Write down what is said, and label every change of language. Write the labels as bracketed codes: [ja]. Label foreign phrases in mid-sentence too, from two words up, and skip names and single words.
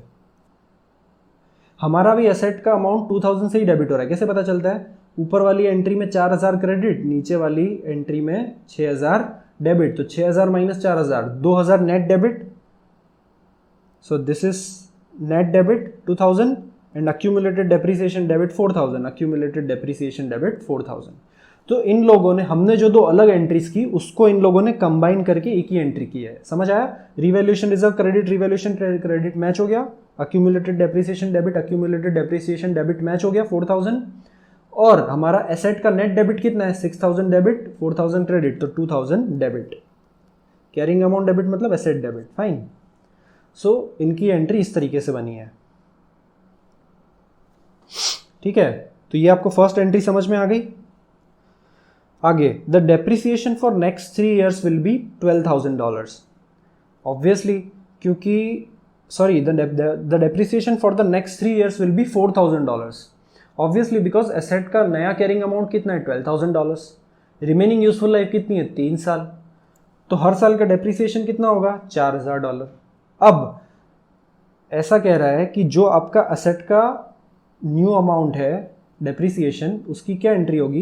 [hi] हमारा भी असेट का अमाउंट 2,000 से ही डेबिट हो रहा है। कैसे पता चलता है? ऊपर वाली एंट्री में 4,000 क्रेडिट, नीचे वाली एंट्री में 6,000 डेबिट। [en] तो 6,000 minus 4,000, 2,000 net debit. so this is net debit 2,000 and accumulated depreciation debit 4,000, accumulated depreciation debit 4,000। [hi] तो इन लोगों ने, हमने जो दो अलग एंट्रीज की उसको इन लोगों ने कंबाइन करके एक ही एंट्री की है। समझ आया? [en] revaluation reserve credit, revaluation credit [hi] मैच हो गया, [en] accumulated depreciation debit, accumulated depreciation debit [hi] मैच हो गया [en] 4,000। [hi] और हमारा एसेट का [en] net debit [hi] कितना है? 6,000 डेबिट, 4,000 क्रेडिट, तो 2,000 डेबिट। [en] carrying amount debit मतलब asset debit. [hi] फाइन। सो इनकी एंट्री इस तरीके से बनी है, ठीक है। तो ये आपको [en] first entry [hi] समझ में आ गई। [en] आगे, the depreciation for next 3 years will be $12,000. obviously, क्योंकि sorry the depreciation for the next 3 years will be $4,000. obviously because asset [hi] का नया [en] carrying amount [hi] कितना है? $12,000। [en] remaining useful life [hi] कितनी है? 3 साल। तो हर साल का डेप्रिसिएशन कितना होगा? $4,000। अब ऐसा कह रहा है कि जो आपका एसेट का [en] new amount [hi] है डेप्रिसिएशन, उसकी क्या एंट्री होगी?